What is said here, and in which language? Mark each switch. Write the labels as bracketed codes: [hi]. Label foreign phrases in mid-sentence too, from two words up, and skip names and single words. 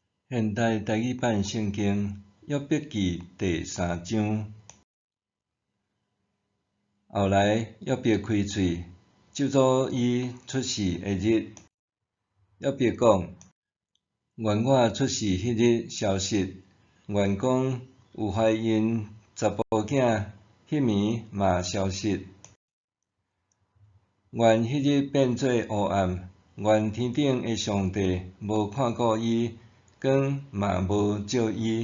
[nan] 现代台语版圣经约伯记第3章。后来约伯开喙，咒诅伊出世的日。约伯讲：愿我出世迄日消失，愿讲有怀孕查甫囝迄暝嘛消失。愿迄日变做黑暗，愿天顶的上帝无看顾伊，光嘛无照伊。